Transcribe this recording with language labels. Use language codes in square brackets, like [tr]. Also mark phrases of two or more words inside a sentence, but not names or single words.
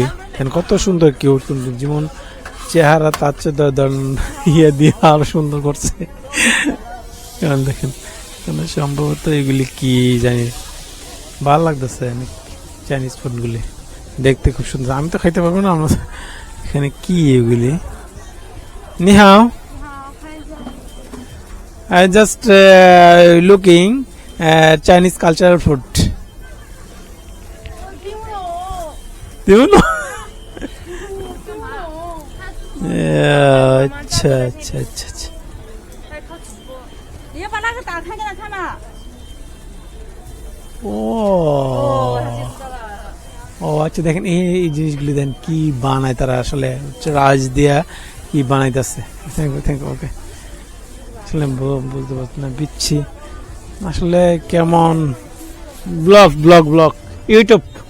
[bn] এখানে কত সুন্দর কিউট সুন্দর যেমন চেহারা, তার চেয়ে দিয়ে আরো সুন্দর করছে। দেখেন সম্ভবত এগুলি কি জানি, ভালো লাগতেছে চাইনিজ ফুডগুলি দেখতে, খুব সুন্দর। আমি তো খাইতে পারবো না। আমরা এখানে কি এগুলি? নিহাও, [en] I just looking Chinese cultural food. [hi] अच्छा अच्छा अच्छा अच्छा। [zh] 你要把那个打开给他看嘛。 [bn] ও [zh] 他接触到了。 [bn] ও আচ্ছা, দেখেন এই জিনিসগুলি দেন কি বানায় তারা, আসলে রাজ দিয়া কি বানাইতেছে। [en] thank you okay. [bn] আসলে বুঝতে পারছি না, বিচ্ছি আসলে কেমন ব্লগ ইউটিউব।